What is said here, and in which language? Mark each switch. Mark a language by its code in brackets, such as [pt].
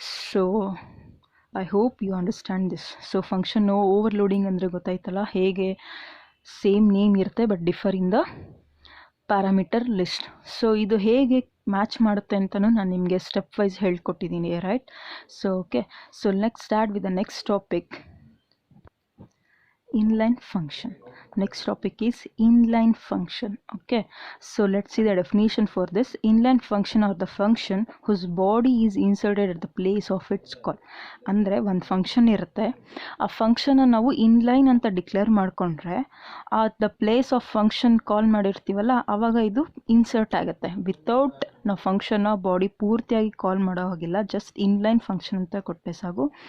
[en] So I hope you understand this. So function overloading [kn] ಅಂದರೆ ಗೊತ್ತಾಯ್ತಲ್ಲ, ಹೇಗೆ ಸೇಮ್ ನೇಮ್ ಇರುತ್ತೆ [en] But differ in the parameter list. [kn] So ಇದು ಹೇಗೆ ಮ್ಯಾಚ್ ಮಾಡುತ್ತೆ ಅಂತಲೂ ನಾನು ನಿಮಗೆ step wise ಹೇಳ್ಕೊಟ್ಟಿದ್ದೀನಿ. Right. So okay. [en] So next start with the next topic, inline function. Next topic is inline function. Okay, so let's see the definition for this. Inline function or the function whose body is inserted at the place of its call. [kn] ಅಂದರೆ ಒಂದು function ಇರುತ್ತೆ, ಆ ಫಂಕ್ಷನ್ನ ನಾವು inline ಅಂತ declare ಮಾಡಿಕೊಂಡ್ರೆ ಆ [en] the place of function call [kn] ಮಾಡಿರ್ತೀವಲ್ಲ ಆವಾಗ ಇದು ಇನ್ಸರ್ಟ್ ಆಗುತ್ತೆ. ವಿತೌಟ್ ನಾವು ಫಂಕ್ಷನ್ನ ಬಾಡಿ ಪೂರ್ತಿಯಾಗಿ ಕಾಲ್ ಮಾಡೋ ಹಾಗಿಲ್ಲ, ಜಸ್ಟ್ ಇನ್ಲೈನ್ ಫಂಕ್ಷನ್ ಅಂತ ಕೊಟ್ಟರೆ ಸಾಕು.